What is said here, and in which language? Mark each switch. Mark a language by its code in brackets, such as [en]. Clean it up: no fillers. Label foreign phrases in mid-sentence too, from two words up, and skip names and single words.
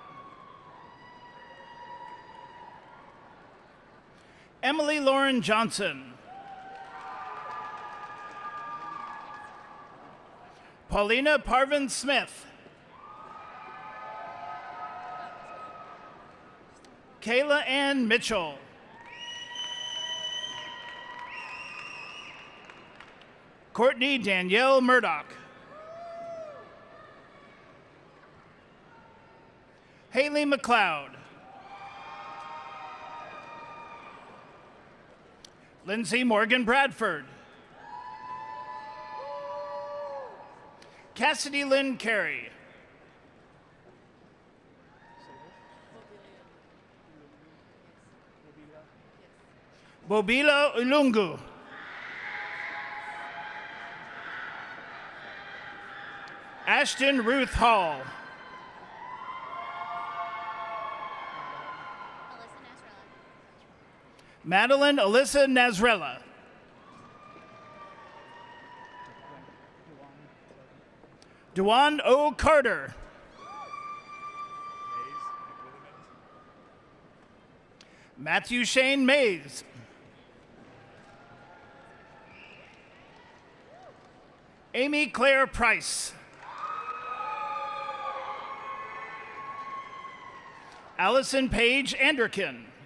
[en] Emily Lauren Johnson. Paulina Parvin Smith. Kayla Ann Mitchell. Courtney Danielle Murdoch. Haley McLeod. Lindsay Morgan Bradford. Cassidy Lynn Carey. Bobila Ulungu. Ashton Ruth Hall. Madeline Alyssa Nazrella. Dewan O. Carter. Matthew Shane Mays. Amy Claire Price. Allison Paige Anderkin.